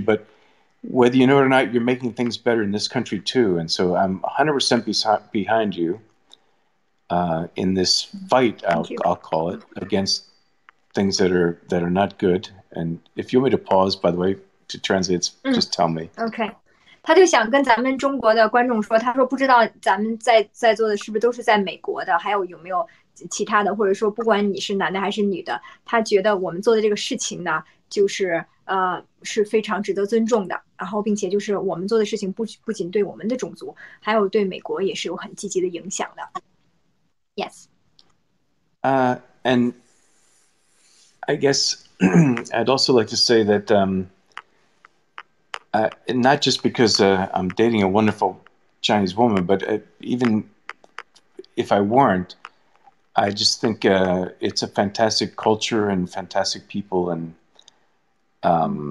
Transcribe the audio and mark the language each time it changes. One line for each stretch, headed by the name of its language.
English: But whether you know it or not, you're making things better in this country too. And so I'm 100% behind you in this fight, I'll call it, against things that are not good. And if you want me to pause, by the way, to translate, just tell me. OK，
Chinese: 他就想跟咱们中国的观众说，他说不知道咱们在座的是不是都是在美国的，还有没有其他的，或者说不管你是男的还是女的，他觉得我们做的这个事情呢，就是是非常值得尊重的，然后并且就是我们做的事情不仅对我们的种族，还有对美国也是有很积极的影响的。
English: Yes. And I guess I'd also like to say that not just because I'm dating a wonderful Chinese woman, but even if I weren't, I just think it's a fantastic culture and fantastic people, and I